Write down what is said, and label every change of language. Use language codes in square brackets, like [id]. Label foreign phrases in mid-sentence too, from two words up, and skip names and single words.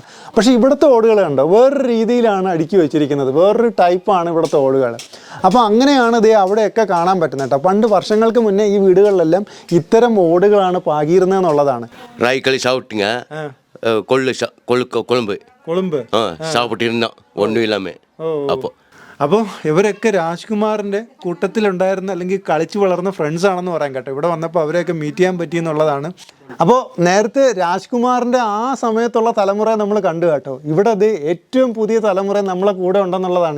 [ml] പക്ഷേ ഇവിടുത്തെ ഓടുകൾ കണ്ടോ വേറൊരു രീതിയിലാണ് അടുക്കി വെച്ചിരിക്കുന്നത്, വേറൊരു ടൈപ്പാണ് ഇവിടുത്തെ ഓടുകൾ. അപ്പോൾ അങ്ങനെയാണ് അവിടെയൊക്കെ കാണാൻ പറ്റുന്നത് കേട്ടോ. പണ്ട് വർഷങ്ങൾക്ക് മുന്നേ ഈ വീടുകളിലെല്ലാം ഇത്തരം ഓടുകളാണ് പാകിയിരുന്നതെന്നുള്ളതാണ്. കൊളുമ്പ് [ta] சாப்பிட்டிருந்தோம் ஒன்றும் இல்லாமல். [ml] അപ്പോൾ ഇവരൊക്കെ രാജ്കുമാറിൻ്റെ കൂട്ടത്തിലുണ്ടായിരുന്ന അല്ലെങ്കിൽ കളിച്ചു വളർന്ന ഫ്രണ്ട്സ് ആണെന്ന് പറയാം കേട്ടോ. ഇവിടെ വന്നപ്പോൾ അവരെയൊക്കെ മീറ്റ് ചെയ്യാൻ പറ്റിയെന്നുള്ളതാണ്. അപ്പോൾ നേരത്തെ രാജ്കുമാറിൻ്റെ ആ സമയത്തുള്ള തലമുറ നമ്മൾ കണ്ടു കേട്ടോ. ഇവിടെ ഏറ്റവും പുതിയ തലമുറ നമ്മളെ കൂടെ ഉണ്ടെന്നുള്ളതാണ്.